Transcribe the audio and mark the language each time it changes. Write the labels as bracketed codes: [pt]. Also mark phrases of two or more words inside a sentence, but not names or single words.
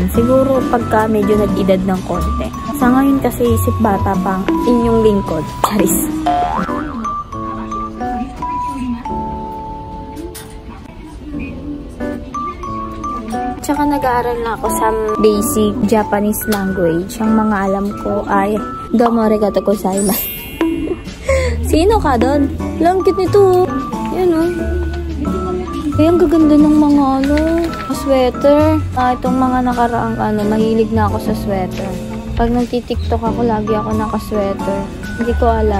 [tl] Siguro pagka medyo nag-edad ng konti. Sa ngayon kasi isip bata pang inyong lingkod. Charis. Tsaka nag-aaral na ako sa [en] basic Japanese language. [tl] Ang mga alam ko ay [ja] どうも ありがとう ございます. [tl] Sino ka doon? Langkit nito. Yan o. Ay, ang gaganda ng mga sweater. Itong mga nakaraang mahilig na ako sa sweater. Pag nagtitiktok ako, lagi ako naka-sweater. Hindi ko alam.